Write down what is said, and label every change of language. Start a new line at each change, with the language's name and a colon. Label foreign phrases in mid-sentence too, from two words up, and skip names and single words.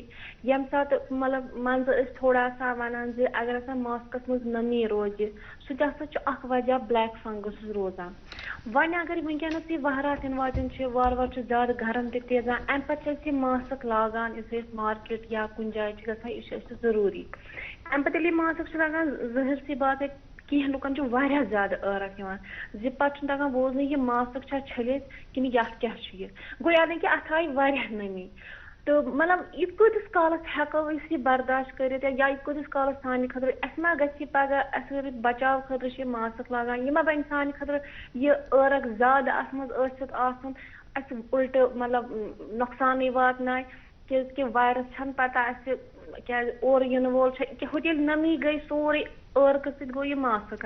Kashmiri: ییٚمہِ ساتہٕ مطلب منٛزٕ أسۍ
Urdu: تھوڑا سا
Kashmiri: ونان زِ اگر ہسا ماسکس منٛز نمی روزِ سُہ تہِ ہسا چھُ اکھ وجہ
English: black fungus
Kashmiri: روزان. وۄنۍ اگر وٕنکٮ۪نس یہِ وہرات یِنہٕ واجٮ۪ن چھِ وارٕ وارٕ چھُ زیادٕ گرم تہِ تیزان, امہِ پتہٕ چھِ أسۍ یہِ ماسک لاگان یُس أسۍ مارکیٹ یا کُنہِ جایہِ چھِ گژھان یہِ چھُ اَسہِ ضروٗری. امہِ پتہٕ ییٚلہِ یہِ ماسک چھُ لگان
Urdu: ظٲہِر سی بات ہے
Kashmiri: کینٛہہ لُکن چھُ واریاہ زیادٕ عٲرق یِوان زِ پتہٕ چھُنہٕ تگان بوزنٕے یہِ ماسک چھا چھٔلِتھ کِنہٕ یتھ کیاہ چھُ یہِ. گوٚو یعنی کہِ اتھ آیہِ واریاہ نمی. تہٕ مطلب یہِ کۭتِس کالس ہٮ۪کو أسۍ یہِ برداشت کٔرِتھ یا یہِ کۭتِس کالس سانہِ خٲطرٕ اَسہِ ما گژھِ یہِ پگاہ اَسہِ اگر بچاو خٲطرٕ چھِ یہِ ماسک لاگان یہِ ما بنہِ سانہِ خٲطرٕ یہِ عٲرق زیادٕ اتھ منٛز ٲسِتھ آسُن اَسہِ اُلٹہٕ مطلب نۄقصانٕے واتناے کیازِ کہِ وایرس چھنہٕ پتہ اَسہِ کیازِ اورٕ یِنہٕ وول چھُ ہُتہِ ییٚلہِ نمی گٔے سورُے عٲرقہٕ سۭتۍ گوٚو یہِ ماسک.